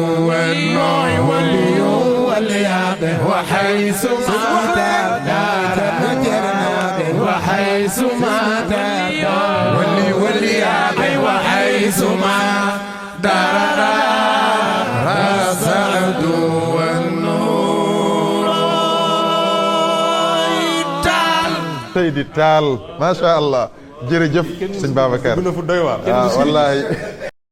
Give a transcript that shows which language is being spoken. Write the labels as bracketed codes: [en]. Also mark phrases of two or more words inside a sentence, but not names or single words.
[ar] والنور واليابه وحيث ما وحيث ما واليابه وحيث ما دار سعد والنور [wo] Seydi Taal [ar] ما شاء الله [wo] jërëjëf sëñ Babacar. fu doy waar. waaw wallaahi.